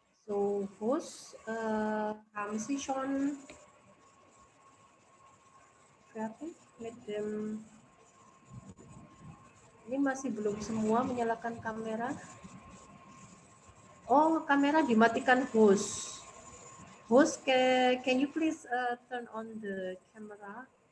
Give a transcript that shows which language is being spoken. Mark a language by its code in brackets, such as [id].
[de] So, host, haben Sie schon fertig mit dem? [id] Ini masih belum semua menyalakan kamera. Oh, kamera dimatikan host. [en] Host, can you please turn on the camera?